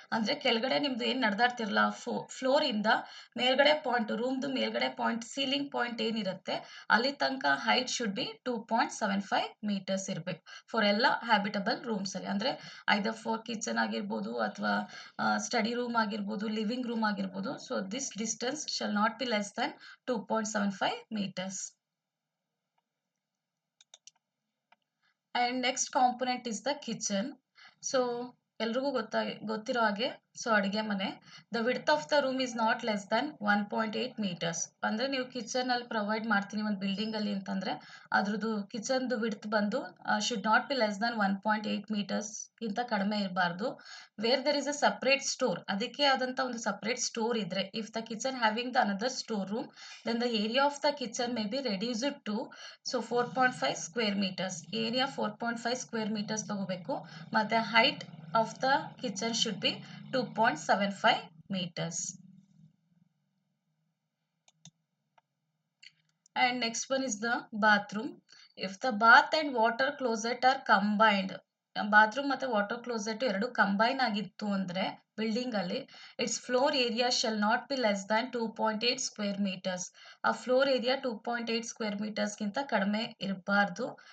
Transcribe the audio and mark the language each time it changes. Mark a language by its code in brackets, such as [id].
[kn] ಅಂದ್ರೆ ಕೆಳಗಡೆ ನಿಮ್ದು ಏನ್ ನಡೆದಾಡ್ತಿರಲ್ಲ, ಫ್ಲೋರ್ ಇಂದ ಮೇಲ್ಗಡೆ ಪಾಯಿಂಟ್, ರೂಮ್ದು ಮೇಲ್ಗಡೆ ಪಾಯಿಂಟ್, ಸೀಲಿಂಗ್ ಪಾಯಿಂಟ್ ಏನಿರುತ್ತೆ ಅಲ್ಲಿ ತನಕ [en] height should be 2.75 meters [kn] ಇರಬೇಕು ಫಾರ್ ಎಲ್ಲ ಹ್ಯಾಬಿಟಬಲ್ ರೂಮ್ಸ್ ಅಲ್ಲಿ. ಅಂದ್ರೆ ಐದರ್ ಫಾರ್ ಕಿಚನ್ ಆಗಿರ್ಬೋದು ಅಥವಾ ಸ್ಟಡಿ ರೂಮ್ ಆಗಿರ್ಬೋದು, ಲಿವಿಂಗ್ ರೂಮ್ ಆಗಿರ್ಬೋದು. [en] So this distance shall not be less than 2.75 meters. And next component is the kitchen. So [kn] ಎಲ್ರಿಗೂ ಗೊತ್ತಿರೋ ಹಾಗೆ, ಸೊ ಅಡುಗೆ ಮನೆ, [en] The width of the room is not less than 1.8 meters. [kn] ಅಂದ್ರೆ ನೀವು kitchen ಅಲ್ಲಿ ಪ್ರೊವೈಡ್ ಮಾಡ್ತೀನಿ ಒಂದು ಬಿಲ್ಡಿಂಗ್ ಅಲ್ಲಿ ಅಂತಂದ್ರೆ ಅದ್ರದ್ದು ಕಿಚನ್ದು ವಿಡ್ತ್ ಬಂದು [en] should not be less than 1.8 meters [kn] ಗಿಂತ ಕಡಿಮೆ ಇರಬಾರ್ದು. [en] where there is a separate store, [kn] ಅದಕ್ಕೆ ಆದಂತ ಒಂದು ಸಪ್ರೇಟ್ ಸ್ಟೋರ್ ಇದ್ರೆ, [en] If the kitchen having the another store room, then the area of the kitchen may be reduced to 4.5 square meters. [kn] Area 4.5 square meters ತಗೋಬೇಕು. ಮತ್ತೆ height [en] of the kitchen should be 2.75 meters. And next one is the bathroom. If the bath and water closet are combined, [kn] bathroom ಮತ್ತೆ water closet ಎರಡು combine ಆಗಿತ್ತು ಅಂದ್ರೆ building ಅಲ್ಲಿ, [en] Its floor area shall not be less than 2.8 square meters. [kn] ಆ floor area 2.8 square meters ಗಿಂತ ಕಡಿಮೆ ಇರಬಾರ್ದು.